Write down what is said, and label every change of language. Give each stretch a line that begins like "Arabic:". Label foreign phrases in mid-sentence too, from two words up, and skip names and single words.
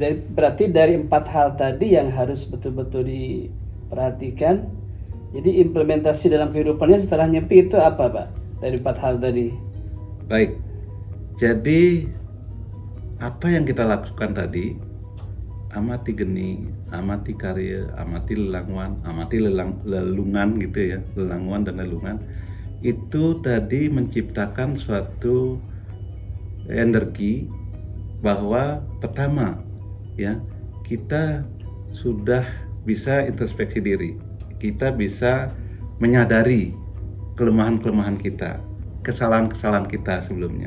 Indonesian: Berarti dari 4 hal tadi yang harus betul-betul diperhatikan. Jadi implementasi dalam kehidupannya setelah nyepi itu apa Pak? Dari 4 hal tadi. Baik. Jadi apa yang kita lakukan tadi, amati geni, amati karya, amati lelangwan, amati lelungan gitu ya, lelangwan dan lelungan, itu tadi menciptakan suatu energi bahwa pertama ya, kita sudah bisa introspeksi diri, kita bisa menyadari kelemahan-kelemahan kita, kesalahan-kesalahan kita sebelumnya.